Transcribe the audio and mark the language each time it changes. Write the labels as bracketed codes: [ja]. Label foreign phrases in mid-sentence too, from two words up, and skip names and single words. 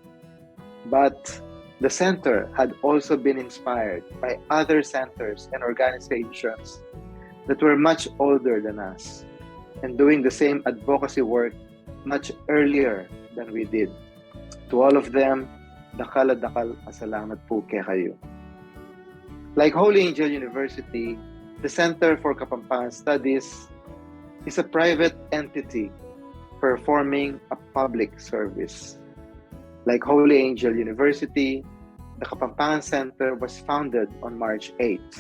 [en] But the center had also been inspired by other centers and organizations that were much older than us and doing the same advocacy work much earlier than we did. To all of them, [pam] dakal pasalamat po kayo. [en] Like Holy Angel University, the Center for Kapampangan Studies is a private entity performing a public service. Like Holy Angel University, the Kapampangan Center was founded on March 8th.